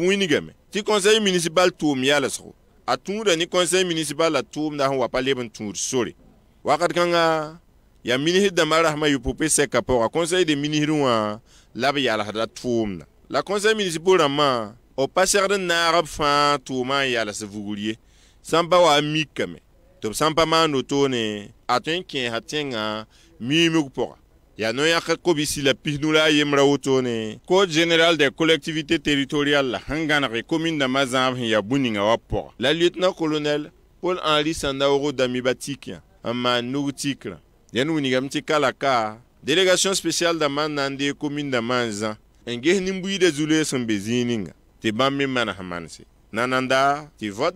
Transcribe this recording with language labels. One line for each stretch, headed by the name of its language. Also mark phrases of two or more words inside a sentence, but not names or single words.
Mossi: wingame tɩ
French: conseil municipal
Mossi: tʋʋm yalsgo a tũuda ne
French: conseil municipal
Mossi: la tʋʋmda sẽn wa pa leb n tũud sore wakat kãnga ya ministre dãmbã rasmã yʋ-pʋpẽ sɛka pʋga
French: conseil de ministre
Mossi: wã la b yalsda tʋʋmda la conseil municipal rãmbã b pa segd n naag b fãa tʋʋmã n yals vugr ye sãn pa wa mikame tɩ b sãn pa maan wotone a tõe n kẽesa tẽngã miimg pʋga ya no-yãk kobisi la pisnu la a yembra wotone
French: code général des collectivités territoriales
Mossi: la sẽn gãnege commune dãmbã zãab sẽn ya bũ-ninga wa pʋga la lieutenant colonel Paul Henri Sandaogo Damiba tikã n maan nug tikrã dẽn winigame tɩ kalaka
French: délégation spéciale
Mossi: dãmbã n na n dee commune dãmbã n zã n ges nin-buiidã zuleeg sẽn be zĩig ninga tɩ bãmb me manes manse nananda tɩ vote